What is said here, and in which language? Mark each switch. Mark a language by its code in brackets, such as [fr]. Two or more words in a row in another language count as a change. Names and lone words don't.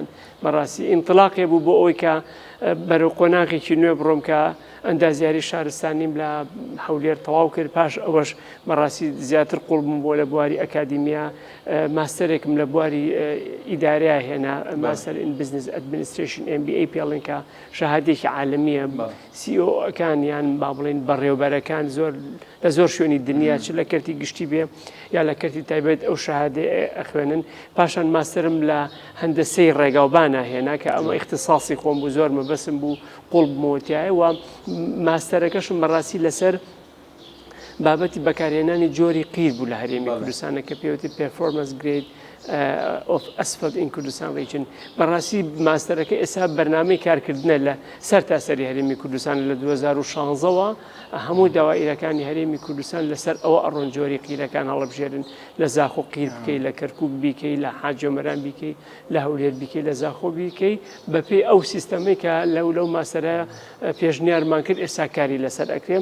[ckb] بەڕاستی ئینتڵاقێ بوو بۆ ئەوی کە بەرەو قۆناغێکی نوێ بڕۆم کە ئەندازیاری شارستانیم لە هەولێر تەواو کرد، پاش ئەوەش بەڕاستی زیاتر قوڵبووم بۆ لە بواری ئەکادیمیا، ماستەرێکم لە بواری ئیدارەیە هێنا، [en] Master in Business Administration [ckb] MBA پێڵێن کە شەهادێکی عالەمیە، CEO-ئەکان یان با بڵێن بەڕێوەبەرەکان لە زۆر شوێنی دنیا چ لە کەرتی گشتی بێ یا لە کەرتی تایبەت ئەو شەهادێ ئەخوێنن. پاشان ماستەرم لە هەندسەی ڕێگاوبانە هێنا کە ئەمە اختصاصی خۆم بوو، زۆر مەبەسم بوو قوڵبمەوەتیایە و ماستەرەکەشم بەڕاستی لەسەر بابەتی بەکارهێنانی جۆری قیر بوو لە هەرێمی کوردستانە کە پێوتی [en] performance grade of asphalt in Kurdistan region. [ckb] بەڕاستی ماستەرەکە ئێستا بەرنامەی کارکردنە لە سەر تاسەری هەرێمی کوردستان لە 2016ەوە هەموو داوائیرەکانی هەرێمی کوردستان لەسەر ئەوە ئەڕۆن جۆری قیرەکان هەڵبژێرن، لە زاخۆ قیر بکەی، لە کەرکووک بیکەی، لە حاجۆمەران بیکەی، لە هەولێر بیکەی، لە زاخۆ بیکەی، بەپێی ئەو سیستەمەی کە لەو ماستەرە پێشنیارمان کرد ئێستا کاری لەسەر ئەکرێم.